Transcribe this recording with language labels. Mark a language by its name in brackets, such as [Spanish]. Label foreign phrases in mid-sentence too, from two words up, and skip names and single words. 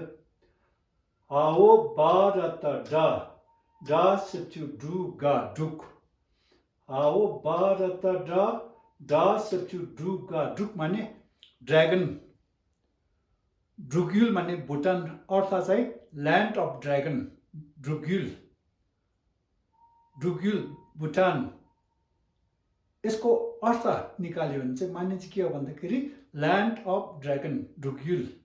[Nepali] हाओ बा र त डा सेप्चु डु गा डुक। हाओ बा र त डा सेप्चु डु गा डुक माने ड्रागन। ड्रुग्युल माने भुटान, अर्थ चाहिँ [English] land of dragon. [Nepali] ड्रुग्युल, ड्रुग्युल भुटान। यसको अर्थ निकाल्यो भने चाहिँ माने चाहिँ के हो भन्दाखेरि [English] land of dragon, [Nepali] ड्रुग्युल।